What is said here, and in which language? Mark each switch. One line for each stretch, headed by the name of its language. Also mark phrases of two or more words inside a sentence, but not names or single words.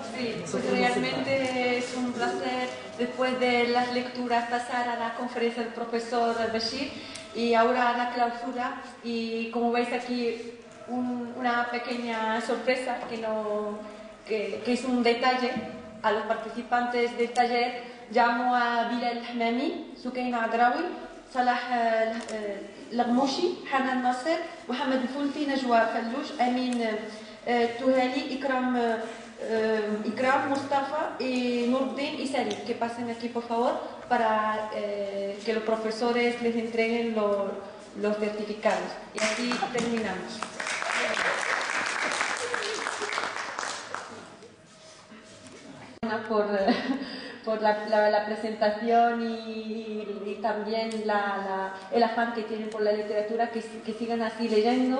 Spanish: Sí, pues realmente es un placer después de las lecturas pasar a la conferencia del profesor Bashir y ahora a la clausura, y como veis aquí una pequeña sorpresa que es un detalle a los participantes del taller. Llamo a Bilal Hamami, Sukaina Adrawi, Salah Lagmouchi, Hanan Nasser, Mohamed Fulfi, Najwa Fallouch, Amin Touhali, Ikram, Mustafa y Nurdin y Salim, que pasen aquí por favor para que los profesores les entreguen los certificados. Y así terminamos. Por la presentación y también el afán que tienen por la literatura, que sigan así leyendo.